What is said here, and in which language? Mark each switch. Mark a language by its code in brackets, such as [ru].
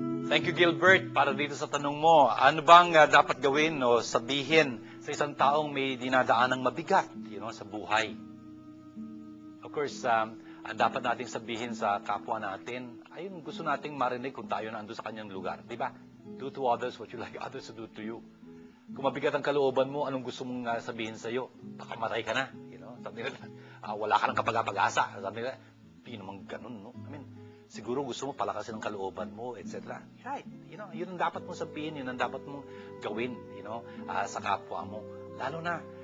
[en] Thank you, [tl] Gilbert, para dito sa tanong mo. Ano bang dapat gawin o sabihin sa isang taong may dinadaanang mabigat sa buhay? [en] Of course, [tl] ang dapat nating sabihin sa kapwa natin, ayun, gusto nating marinig kung tayo na ando sa kanyang lugar. Di ba? [en] Do to others what you like others to do to you. [tl] Kung mabigat ang kalooban mo, anong gusto mong sabihin sa iyo? Baka matay ka na. Sabi nila, wala ka ng kapag-asa. Sabi nila, hindi naman ganun, no? Siguro gusto mo palakasin ang kalooban mo, etc. Right. Yun ang dapat mong sabihin, yun ang dapat mong gawin, sa kapwa mo. Lalo na,